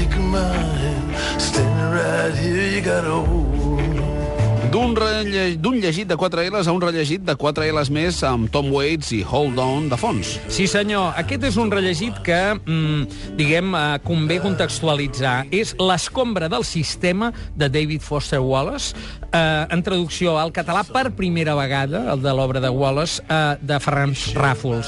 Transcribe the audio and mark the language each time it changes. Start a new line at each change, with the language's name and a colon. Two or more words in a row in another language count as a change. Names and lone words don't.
English: mind. Standing right here, you gotta hold on.
Catalan: D'un llegit de 4 L's a un rellegit de 4 L's més amb Tom Waits i Hold On de fons. Sí, senyor. Aquest és un rellegit que, convé contextualitzar. És L'escombra del sistema de David Foster Wallace, en traducció al català per primera vegada, el de l'obra de Wallace, de Ferran Ràfols.